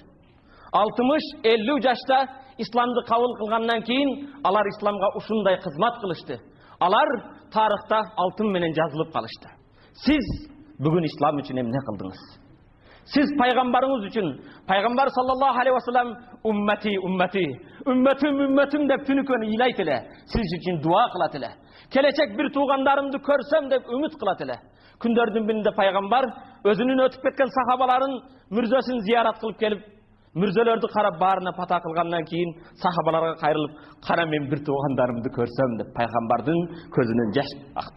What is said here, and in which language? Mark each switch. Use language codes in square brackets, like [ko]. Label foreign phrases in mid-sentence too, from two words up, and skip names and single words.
[ky] 60-50 жашта исламды кабыл кылгандан кийин алар исламга ушундай кызмат кылышты. Алар тарыхта алтын менен жазылып калышты. Сиз бүгүн ислам үчүн эмне кылдыңыз? Сиз пайгамбарыңыз үчүн, пайгамбар [ar] صلى الله عليه وسلم أمتي، أمتي, [ky] үммөтүм, үммөтүм деп түнүкөнү ыйлайт эле. Сиз үчүн дуа кылат эле. Келечек бир туугандарымды көрсөм деп үмүт кылат эле. Күндөрдүн биринде пайгамбар өзүнүн өтүп кеткен сахабаларын мүрзөсүн зиярат кылып келип, мүрзөлөрдү карап баарына пата кылгандан кийин сахабаларга кайрылып, "Кара мен бир туугандарымды көрсөм" деп пайгамбардын көзүнөн жаш акты.